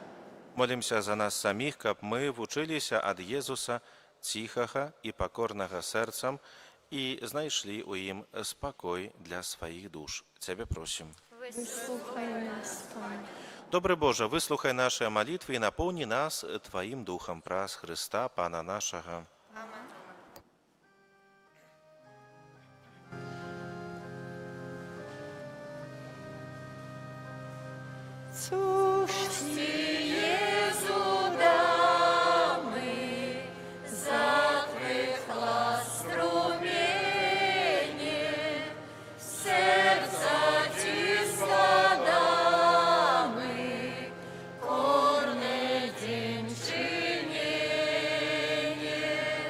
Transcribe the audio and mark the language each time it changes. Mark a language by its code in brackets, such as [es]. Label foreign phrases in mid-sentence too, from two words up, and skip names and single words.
[be] Молімся за нас саміх, каб мы вучыліся ад Езуса ціхага і пакорнага сэрцам і знайшлі ў ім спакой для сваіх душ. Цябе просім. Выслухай нас, Пане. Добры Божа, выслухай нашыя малітвы і напоўні нас Тваім духам праз Хрыста, Пана нашага. [pl] Cóż Ci, Jezu, damy za Twych łask strumienie, serca Ci składamy, korne dziękczynienie.